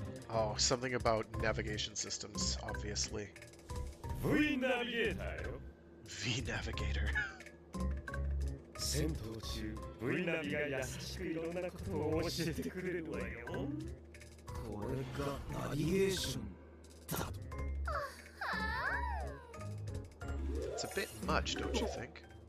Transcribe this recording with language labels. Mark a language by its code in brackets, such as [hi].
[en] Oh, something about navigation systems, obviously. V-Navigator. [ja] 戦闘中、Vナビが優しくいろんなことを教えてくれるわよ。これがナビゲーションだ。 [en] It's a bit much, don't you think?